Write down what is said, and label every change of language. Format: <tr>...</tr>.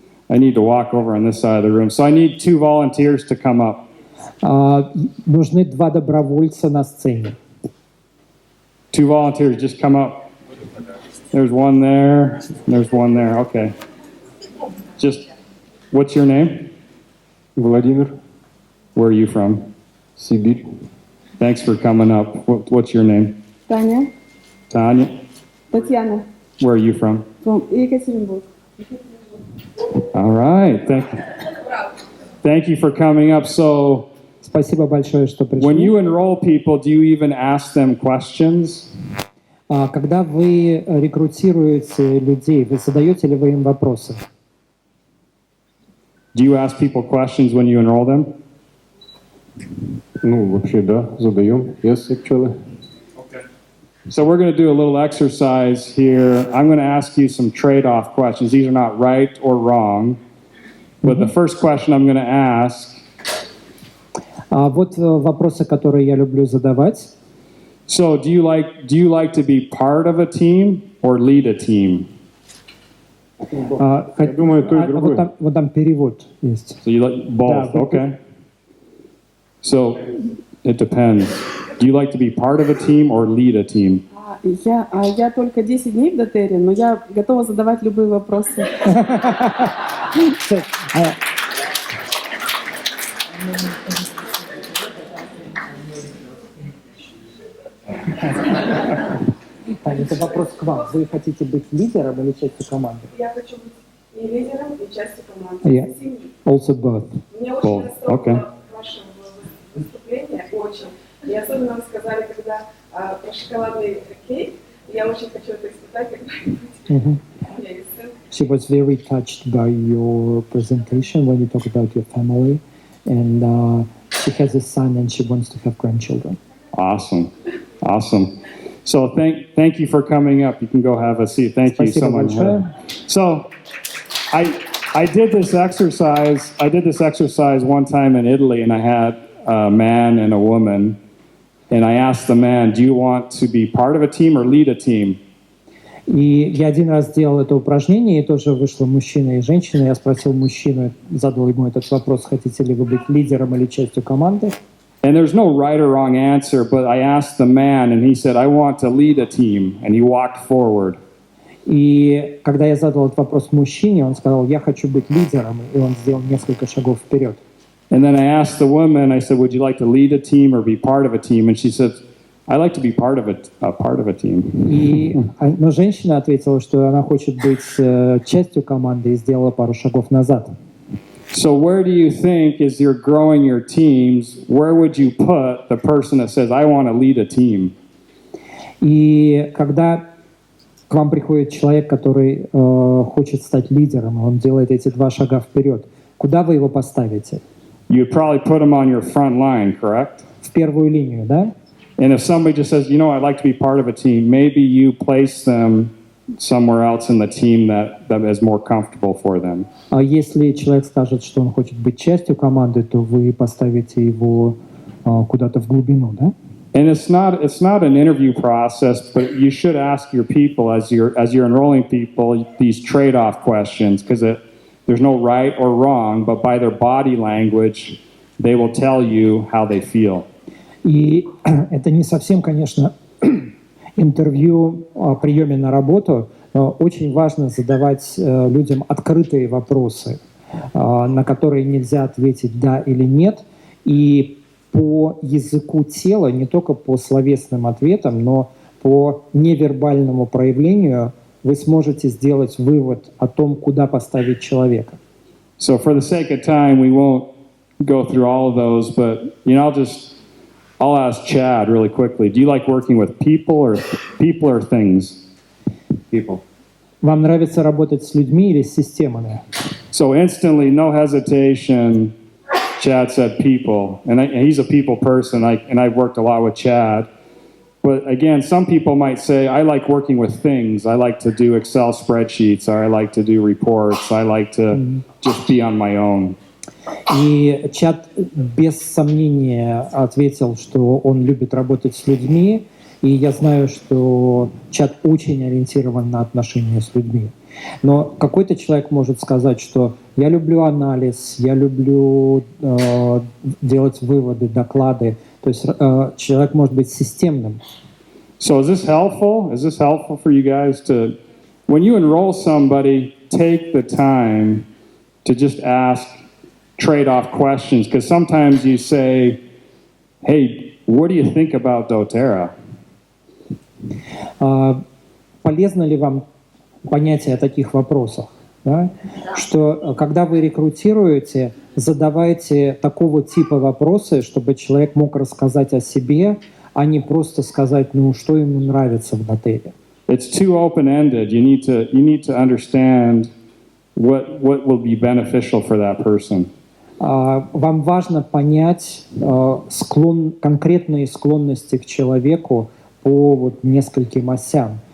<en>I need to walk over on this side of the room. So I need 2 volunteers to come up.</en> <ru>Нужны 2 добровольца на сцене.</ru> <en>2 volunteers, just come up. There's one there. There's one there. Okay. Just, what's your name?</en> <ru>Владимир,</ru> <en>Where are you from?</en> <ru>Сибирь.</ru> <en>Thanks for coming up. What's your name?</en> <ru>Таня,</ru> <en>Tanya?</en> <ru>Татьяна,</ru> <en>Where are you from?</en> <ru>Екатеринбург.</ru> <en>All right. Thank you for coming up. So,</en> <ru>Спасибо большое, что</ru> <en>when</en> <ru>пришли.</ru> <en>you enroll people, do you even ask them questions?</en> <ru>Когда вы рекрутируете людей, вы задаете ли вы им вопросы?</ru> <en>Do you ask people questions when you enroll them?</en> <ru>Ну, вообще, да, задаем.</ru> <en>Yes, actually. So we're going to do a little exercise here. I'm going to ask you some trade-off questions. These are not right or wrong. But the first question I'm going to ask,</en> <ru>Вот вопросы, которые я люблю задавать.</ru> <en>so do you like to be part of a team or lead a team?</en> <ru>Я думаю, то и другое. Вот там перевод есть.</ru> <en>So you like both, Yeah, but- okay. So It depends. Do you like to be part of a team or lead a team?</en> <ru>Я только 10 дней в дотере, но я готова задавать любые вопросы. Таня, это вопрос к вам. Вы хотите быть лидером или частью команды? Я хочу быть и лидером, и частью команды.</ru> <en>Yeah. Also both.</en> <ru>Мне</ru> <en>Cool.</en> <ru>очень расстроило</ru> <en>Okay.</en> <ru>ваше выступление, очень. И особенно вы сказали, когда про шоколадный кейк. Я очень хочу это испытать когда-нибудь. У меня есть сын.</ru> <en>She was very touched by your presentation when you talk about your family, and she has a son and she wants to have grandchildren. Awesome. Awesome. So thank you for coming up. You can go have a seat. Thank you so</en> <ru>Спасибо</ru> <en>much.</en> <ru>большое.</ru> <en>So I did this exercise. I did this exercise one time in Italy, and I had a man and a woman. And I asked the man, do you want to be part of a team or lead a team?</en> <ru>И я один раз сделал это упражнение, и тоже вышло мужчина и женщина. Я спросил мужчину, задал ему этот вопрос, хотите ли вы быть лидером или частью команды.</ru> <en>And there's no right or wrong answer, but I asked the man, and he said, I want to lead a team. And he walked forward.</en> <ru>И когда я задал этот вопрос мужчине, он сказал, я хочу быть лидером, и он сделал несколько шагов вперед.</ru> <en>And then I asked the woman, I said, would you like to lead a team or be part of a team? And she said, I like to be part of a team.</en> <ru>Но женщина ответила, что она хочет быть частью команды и сделала пару шагов назад.</ru> <en>So where do you think, as you're growing your teams, where would you put the person that says, I want to lead a team?</en> <ru>И когда к вам приходит человек, который хочет стать лидером, он делает эти два шага вперед, куда вы его поставите?</ru> <en>You'd probably put them on your front line, correct?</en> <ru>В первую линию, да?</ru> <en>And if somebody just says, I'd like to be part of a team, maybe you place them somewhere else in the team that is more comfortable for them.</en> <ru>А если человек скажет, что он хочет быть частью команды, то вы поставите его куда-то в глубину, да?</ru> <en>And it's not an interview process, but you should ask your people as you're enrolling people these trade-off questions, because there's no right or wrong, but by their body language, they will tell you how they feel.</en> <ru>И это не совсем, конечно, интервью о приеме на работу, но очень важно задавать людям открытые вопросы, на которые нельзя ответить «да» или «нет». И по языку тела, не только по словесным ответам, но по невербальному проявлению вы сможете сделать вывод о том, куда поставить человека.</ru> <en>So for the sake of time, we won't go through all of those, but I'll ask Chad really quickly. Do you like working with people or things? People.</en> <ru>Вам нравится работать с людьми или с системами?</ru> <en>So instantly, no hesitation, Chad said people. And he's a people person, and I've worked a lot with Chad. But again, some people might say, I like working with things. I like to do Excel spreadsheets, or I like to do reports. I like to just be on my own.</en> <ru>И Чад без сомнения ответил, что он любит работать с людьми, и я знаю, что Чад очень ориентирован на отношения с людьми. Но какой-то человек может сказать, что я люблю анализ, я люблю делать выводы, доклады. То есть человек может быть системным.</ru> <en>So is this helpful? Is this helpful for you guys to, when you enroll somebody, take the time to just ask trade-off questions? Because sometimes you say, hey, what do you think about doTERRA?</en> <ru>Полезно ли вам понятие о таких вопросах? Да? Что когда вы рекрутируете, задавайте такого типа вопросы, чтобы человек мог рассказать о себе, а не просто сказать, что ему нравится в дотере.</ru> <en>It's too open-ended. You need to understand what will be beneficial for that person.</en> <ru>Вам важно понять конкретные склонности к человеку по нескольким осям.</ru>